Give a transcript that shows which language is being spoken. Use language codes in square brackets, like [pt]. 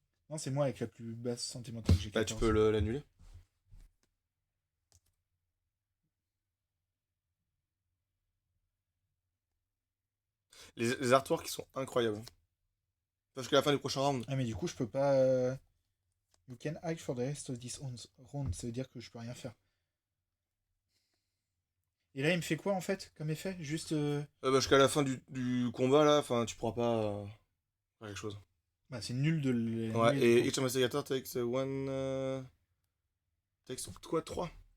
[fr] Non, c'est moi avec la plus basse sentimentale, j'ai 14. Bah, tu peux l'annuler. Les artworks qui sont incroyables. Parce qu'à la fin du prochain round. Ah, mais du coup, je peux pas. [en] You can act for the rest of this round. [fr] Ça veut dire que je peux rien faire. Et là, il me fait quoi en fait comme effet? Juste. Bah, jusqu'à la fin du combat là, enfin, tu pourras pas faire quelque chose. Bah, c'est nul de le. Ouais, et [en] each investigator takes one. Takes quoi? 3.